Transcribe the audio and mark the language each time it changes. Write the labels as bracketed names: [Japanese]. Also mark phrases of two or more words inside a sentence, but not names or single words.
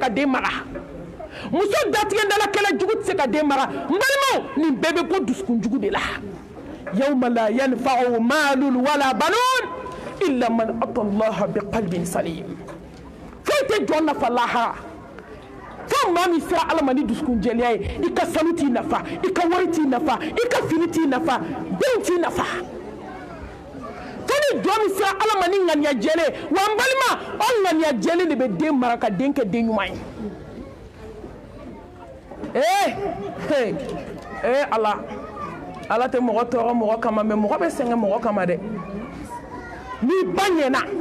[Bambara] ka den mara muso datigɛndalakɛla jugu tɛ se ka den mara n balimaw nin bɛɛ bɛ bɔ dusukun jugu de la [Arabic] يوم لا ينفع مال ولا بنون إلا من أتى الله بقلب سليم [Bambara] foyi tɛ jɔn nafa lahara fo maa min sera Ala ma ni dusukun jɛlenya ye I ka sanu t'i nafa I ka wari t'i nafa I ka fini t'i nafa denw t'i nafa fo ni jɔn min sera Ala ma ni ŋaniya jɛlen wa n balima o ŋaniya jɛlen de bɛ den mara ka den kɛ den ɲuman ye Ala tɛ mɔgɔ tɔɔrɔ mɔgɔ kama mais mɔgɔ bɛ sɛgɛn mɔgɔ kama dɛ n'i ba ɲɛna